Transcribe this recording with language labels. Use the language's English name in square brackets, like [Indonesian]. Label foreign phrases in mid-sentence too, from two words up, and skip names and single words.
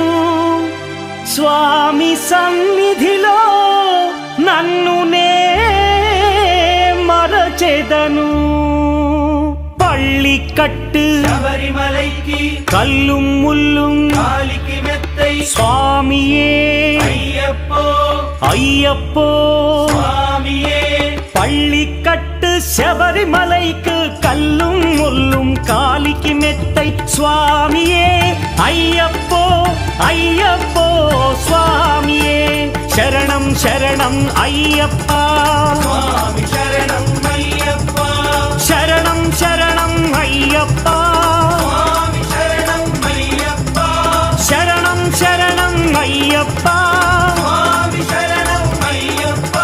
[Telugu] స్వామి సన్నిధిలో నన్ను నే మరచెదను. [Tamil] பள்ளி கட்டு శబరిమలైకి கல்லு முள்ளு காலிக்கி மெத்தை స్వామియే అయ్యప్పో అయ్యప్పో. స్వామియే பள்ளி கட்டு శబరిమలైக்கு கல்லும் முள்ளும் காலிக்கு மெத்தை சுவாமியே ஐயப்போ ஐயப்போ சுவாமியே. [Telugu] శరణం శరణం అయ్యప్పా. స్వామి శరణం అయ్యప్పా. శరణం శరణం అయ్యప్పా. స్వామి శరణం అయ్యప్పా. శరణం శరణం అయ్యప్పా. స్వామి శరణం అయ్యప్పా.